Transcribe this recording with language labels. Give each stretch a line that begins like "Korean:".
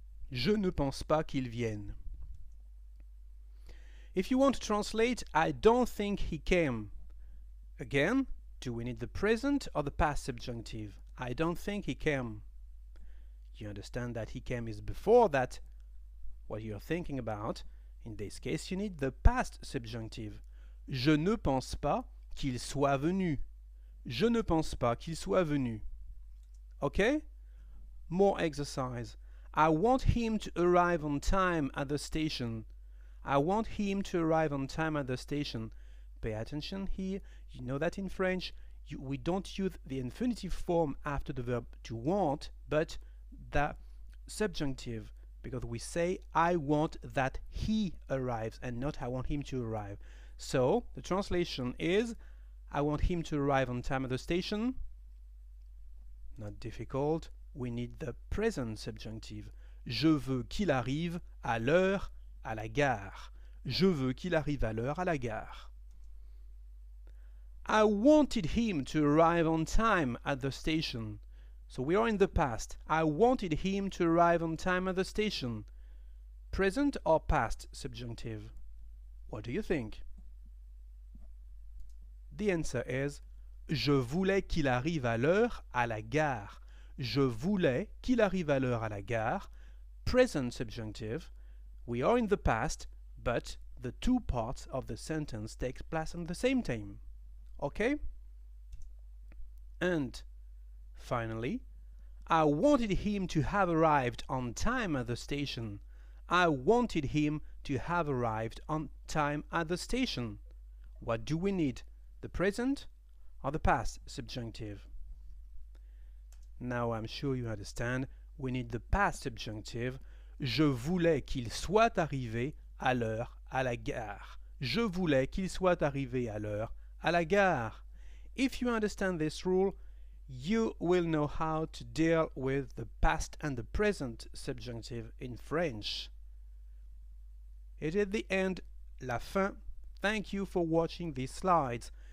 French: Je ne pense pas qu'il vienne.
English: If you want to translate I don't think he came, again, do we need the present or the past subjunctive? I don't think he came. You understand that he came is before that, what you're thinking about. In this case, you need the past subjunctive.
French: Je ne pense pas qu'il soit venu. Je ne pense pas qu'il soit venu.
English: Okay? More exercise. I want him to arrive on time at the station. I want him to arrive on time at the station. Pay attention here. You know that in French, we don't use the infinitive form after the verb to want, but the subjunctive, because we say I want that he arrives and not I want him to arrive. So the translation is I want him to arrive on time at the station. Not difficult. We need the present subjunctive.
French: Je veux qu'il arrive à l'heure à la gare. Je veux qu'il arrive à l'heure à la gare.
English: I wanted him to arrive on time at the station. So we are in the past. I wanted him to arrive on time at the station. Present or past subjunctive? What do you think? The answer is
French: Je voulais qu'il arrive à l'heure à la gare. Je voulais qu'il arrive à l'heure à la gare.
English: Present subjunctive. We are in the past, but the two parts of the sentence take place at the same time. Okay? And finally, I wanted him to have arrived on time at the station. I wanted him to have arrived on time at the station. What do we need? The present or the past subjunctive? Now I'm sure you understand. We need the past subjunctive.
French: Je voulais qu'il soit arrivé à l'heure à la gare. Je voulais qu'il soit arrivé à l'heure à la gare.
English: If you understand this rule, you will know how to deal with the past and the present subjunctive in French. It is the end,
French: la fin.
English: Thank you for watching these slides.